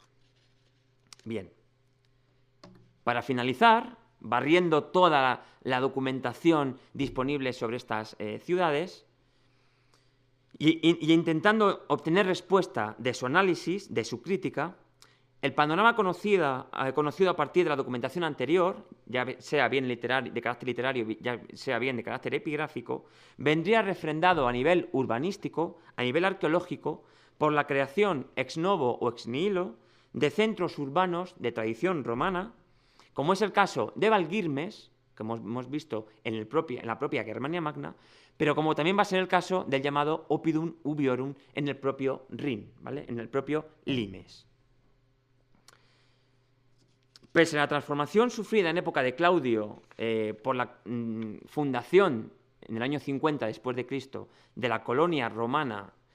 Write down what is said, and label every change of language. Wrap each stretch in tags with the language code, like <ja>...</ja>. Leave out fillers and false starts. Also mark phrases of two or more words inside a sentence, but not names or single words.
<es>Bien, para finalizar, barriendo toda la documentación disponible sobre estas ciudades y intentando obtener respuesta de su análisis, de su crítica, el panorama conocido a partir de la documentación anterior, ya sea bien de carácter literario, ya sea bien de carácter epigráfico, vendría refrendado a nivel urbanístico, a nivel arqueológico, por la creación</es> <la>ex novo</la> <es>o</es> <la>ex nihilo</la> <es>de centros urbanos de tradición romana, como es el caso de Valguirmes, que hemos visto en la propia Germania Magna, pero como también va a ser el caso del llamado Oppidum Ubiorum en el propio Rin, ¿vale? En el propio Limes. Pese a la transformación sufrida en época de Claudio por la fundación en el año 50 después de Cristo de la colonia romana,</es>